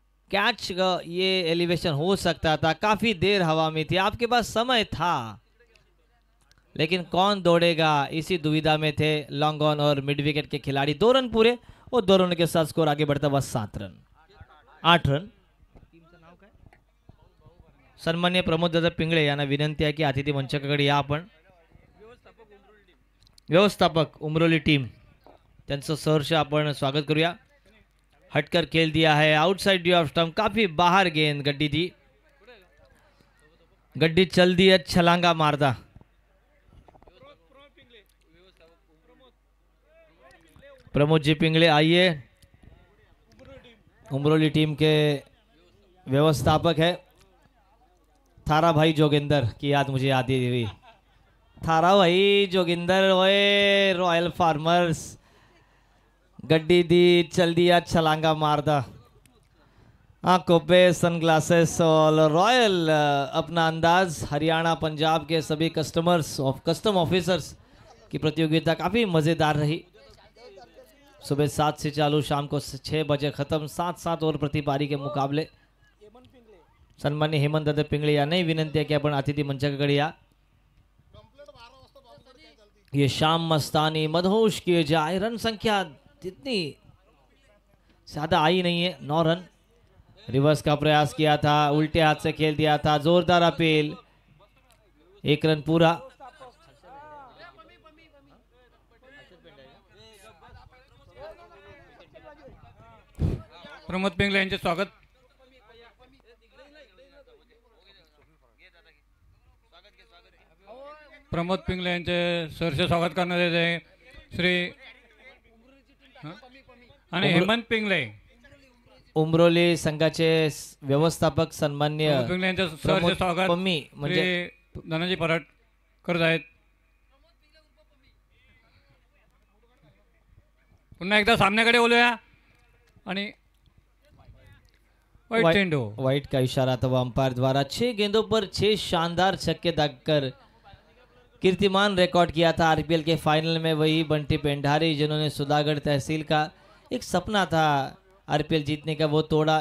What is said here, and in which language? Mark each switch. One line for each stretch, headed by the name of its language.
Hindi: Catch का ये elevation हो सकता था, काफी देर हवा में थी, आपके पास समय था, लेकिन कौन दौड़ेगा, इसी दुविधा में थे लॉन्ग ऑन और मिड विकेट के खिलाड़ी। 2 रन पूरे और 2 रन के साथ स्कोर आगे बढ़ता हुआ 7 रन 8 रन।
Marathi: सन्मान्य प्रमोद दादा पिंगळे यांना विनंती आहे की अतिथी मंचाकडे या आपण। व्यवस्थापक उमरोली टीम, त्यांचं सहर्ष आपण स्वागत करूया।
Hindi: हटकर खेल दिया है, आउटसाइड ड्यू ऑफ स्टंप, काफी बाहर गेंद गड्डी दी। गड्डी चल दी है, छलांगा मारदा। प्रमोद जी पिंगले आइए, उमरोली टीम के व्यवस्थापक है। थारा भाई जोगिंदर की याद मुझे याद हुई। थारा भाई जोगिंदर, ओए रॉयल फार्मर्स, गड्डी दी, चल दिया, छलांगा मारदा। आंखों पे सनग्लासेस और रॉयल अपना अंदाज। हरियाणा पंजाब के सभी कस्टम ऑफिसर्स की प्रतियोगिता काफी मजेदार रही। सुबह 7 से चालू, शाम को 6 बजे खत्म, 7-7 ओवर प्रति पारी के मुकाबले।
Marathi: सन्मान्य हेमंत दादा पिंगळे यांनाही विनंती आहे की आपण अतिथी मंचाकडे या।
Hindi: ये शाम मस्तानी मदहोश किए जाए। रन संख्या इतनी ज्यादा आई नहीं है, 9 रन। रिवर्स का प्रयास किया था, उल्टे हाथ से खेल दिया था, जोरदार अपील, 1 रन पूरा।
Marathi: प्रमोद पिंगळे यांचे स्वागत। प्रमोद पिंगळे यांचे सहर्ष स्वागत करण्यात येत आहे। श्री आणि हेमंत पिंगळे, उमरोली संघाचे व्यवस्थापक सन्मान्य पिंगळे यांचे सहर्ष स्वागत पम्मी म्हणजे धनाजी पराट करत आहेत। पुन्हा एकदा सामन्याकडे बोलूया। आणि
Hindi: वाइट का इशारा था, अंपायर द्वारा। 6 गेंदों पर 6 शानदार छक्के दागकर कीर्तिमान रिकॉर्ड किया था आरपीएल के फाइनल में। वही बंटी पेंडारी जिन्होंने सुधागढ़ तहसील का एक सपना था आरपीएल जीतने का, वो तोड़ा।